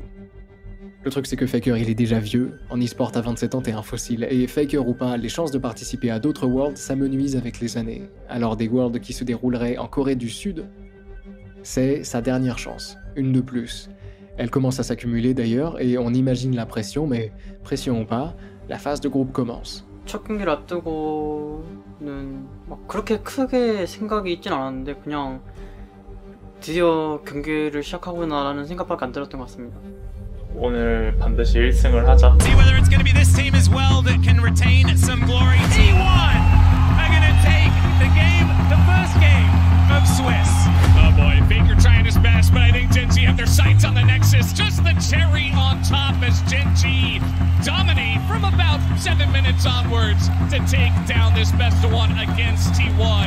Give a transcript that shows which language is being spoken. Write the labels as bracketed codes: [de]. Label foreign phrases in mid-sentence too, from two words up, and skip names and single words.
[fr] Le truc, c'est que Faker, il est déjà vieux, en e-sport à 27 ans, t'es un fossile, et Faker ou pas, les chances de participer à d'autres Worlds s'amenuisent avec les années. Alors des Worlds qui se dérouleraient en Corée du Sud, c'est sa dernière chance, une de plus. Elle commence à s'accumuler d'ailleurs, et on imagine la pression, mais pression ou pas, la phase de groupe commence. [ko] 첫 경기를 앞두고는 막 그렇게 크게 생각이 있진 않았는데 그냥 드디어 경기를 시작하구나라는 생각밖에 안 들었던 것 같습니다. 오늘 반드시 1승을 하자. [en] See whether it's going to be this team as well that can retain some glory. T1 are going to take the game, the first game of Swiss. Oh boy, Faker trying his best, but I think Genji have their sights on the Nexus. Just the cherry on top as Genji dominate from about 7 minutes onwards to take down this best of one against T1.